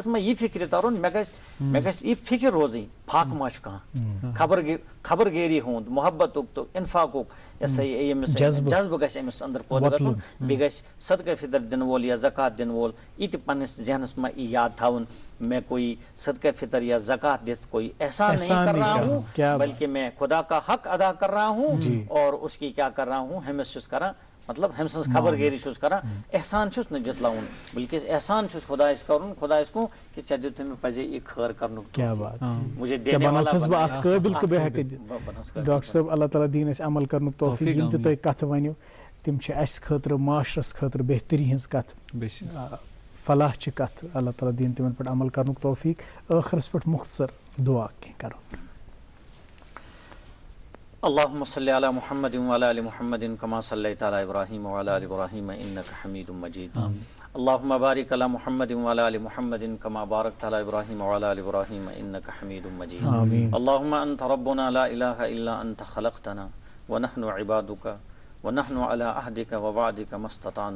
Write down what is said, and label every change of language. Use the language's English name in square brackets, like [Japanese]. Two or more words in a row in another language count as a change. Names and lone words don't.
[Kashmiri] منٛز یہِ فکرِ ترُن مےٚ گژھِ یہِ فکر روزٕنۍ فاقہٕ ما چھُ کانٛہہ خبرگیری ہُنٛد محبتُک تہٕ انفاقُک یہِ ہسا ییٚمِس جذبہٕ گژھِ أمِس اندر پٲدٕ گژھُن بیٚیہِ گژھِ صدقہ فطر دِنہٕ وول یا زکات دِنہٕ وول یہِ تہِ پننِس ذہنس منٛز یہِ یاد تھاوُن [Urdu] میں کوئی صدقہ فطر یا زکات دِتھ کوئی احسان نہیں کر رہا ہوں بلکہ میں خدا کا حق ادا کر رہا ہوں اور اس کی کیا کر رہا ہوں [Kashmiri] ہمس چھُس کران مطلب ہم سٕنٛز خبرگیری چھُس کران احسان چھُس نہٕ جتلاوُن بلکہ احسان چھُس خۄدایس کرُن خۄدایس کُن کہِ ژےٚ دیُتُے مےٚ پزے یہِ خٲر کرنُک مجھے ڈاکٹر صٲب اللہ تعالیٰ دِیِن اَسہِ عمل کرنُک توفیٖق یِم تہِ تُہۍ کتھٕ ؤنِو تِم چھِ اَسہِ خٲطرٕ معاشرس خٲطرٕ بہتری ہٕنٛز کتھ فلاح چہِ کتھ اللہ تعالیٰ دِیِن تِمن پٮ۪ٹھ عمل کرنُک توفیٖق ٲخرس پٮ۪ٹھ مختصر دعا کینٛہہ کرو [Arabic] اللهم صل على محمد وعلى ال محمد كما صليت على ابراهيم وعلى ال ابراهيم انك حميد مجيد. اللهم بارك على محمد وعلى ال محمد كما باركت على ابراهيم وعلى ال ابراهيم انك حميد مجيد. اللهم انت ربنا لا اله الا انت خلقتنا ونحن عبادك ونحن على عهدك ووعدك ما استطعنا.